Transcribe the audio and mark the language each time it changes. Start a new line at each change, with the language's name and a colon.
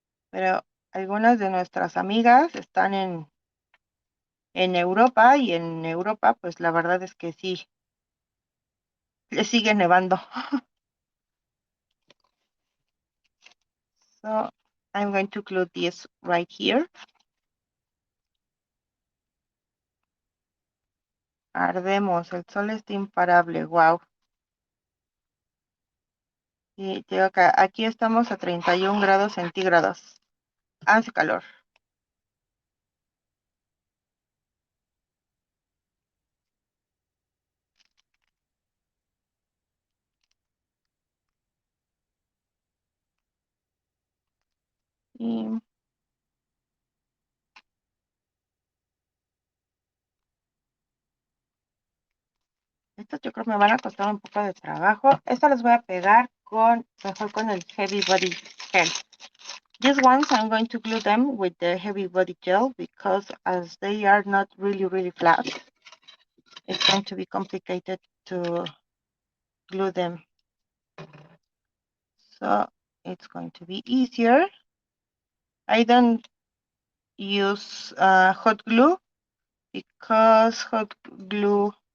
Spanish: Pero algunas de nuestras amigas están en Europa y en Europa pues la verdad es que sí, le sigue nevando.
English: So I'm going to glue this right here.
Spanish: Ardemos, el sol está imparable, wow. Y te digo que aquí estamos a 31 grados centígrados. Hace calor. Y estos yo creo me van a costar un poco de trabajo. Estas las voy a pegar mejor con el Heavy Body Gel.
English: These ones I'm going to glue them with the Heavy Body Gel because as they are not really flat, it's going to be complicated to glue them. So it's going to be easier. I don't use hot glue because hot glue